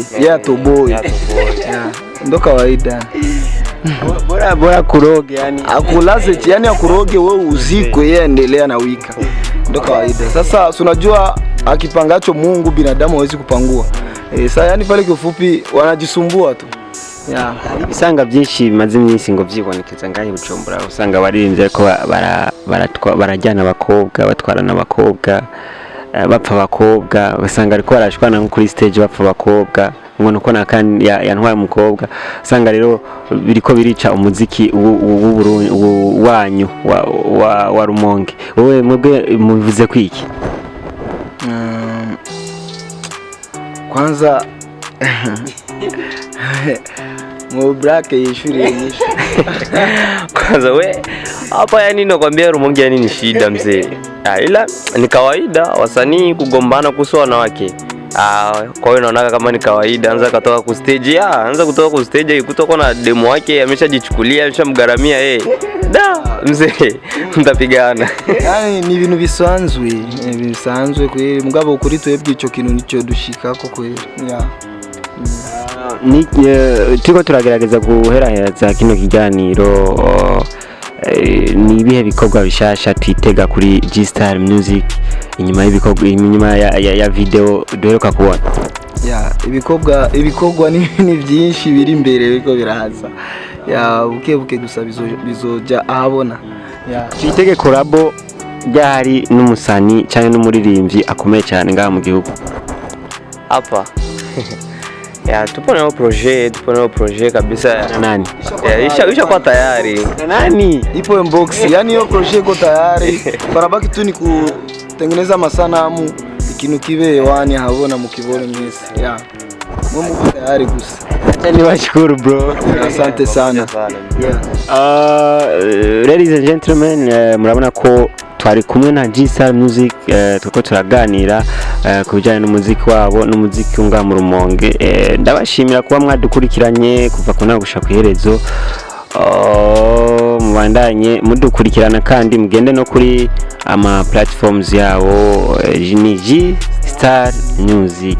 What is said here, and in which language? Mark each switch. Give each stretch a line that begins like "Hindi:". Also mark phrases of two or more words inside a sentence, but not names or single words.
Swahili: Yeye atoboe. Ndio kawaida. Bora kuroge yani. Akulaze yani akuroge wewe uzikwe, yeye endelea na wika. Ndio kawaida. Sasa unajua akipangacho Mungu binadamu hawezi kupangua. Sasa yani pale kifupi wanajisumbua tu.
Rundi: Ibisanga byinshi bimaze iminsi ngo byibonekeza ngahe Bujumbura, usanga baririmbye ariko barajyana abakobwa, batwarana abakobwa, bapfa abakobwa, usanga ariko barashwana nko kuri stage bapfa abakobwa, ngo nuko nakandi yantwaye umukobwa. Usanga rero biriko birica umuziki w'uburundi wanyu wa Rumonge. Wowe mwebwe mubivuze kwiki? Kwanza mu black yishuri nyinshi.
Swahili: Kwanza hapa yani nakwambia Rumonge yani ni shida mzee. Ila ni kawaida wasanii kugombana kuhusu wanawake. Kwa hiyo naona kama ni kawaida, anza kutoka ku stage, anza kutoka ku stage kutoka na demo wake ameshajichukulia, ameshamgaramia mzee mtapigana.
Rundi: Yani ni ibintu bisanzwe kweli, mugabo kuri twebwe ico kintu nico dushikako kweli. Turiko turagerageza guheraheza kino kiganiro. Ni ibihe bikorwa bishasha twitega kuri STAR Music inyuma y'ibikorwa, inyuma ya video duheruka kubona? ya ibikogwa ni byinshi biri imbere biko biraza ya buke gusa bizoja ahabona ya twitege korabo ryari n'umusani cyane n'umuririmbyi akomeye cyane ngaha mu gihugu
Swahili: hapa. Ya tupo na projet kabisa. na nani Isha kwa tayari. na nani ipo inbox, yani hiyo project iko tayari, barabaki tu ni kutengeneza masanamu,
Rundi: ikintu kibe hewani habona mukibone mwese
Swahili: ya Mungu tayari
Rundi: gusa.
Swahili: Niwashukuru bro, asante sana.
English: Ladies and gentlemen,
Rundi: murabona ko twari kumwe na STAR Music, tuko turaganira ku bijyanye n'umuziki wabo n'umuziki unga murumonge. Ndabashimira kuba mwadukurikiranye kuva ku nagusha ku iherezo. Mubandanye mudukurikirana kandi mugende no kuri ama platforms yabo, ni STAR Music.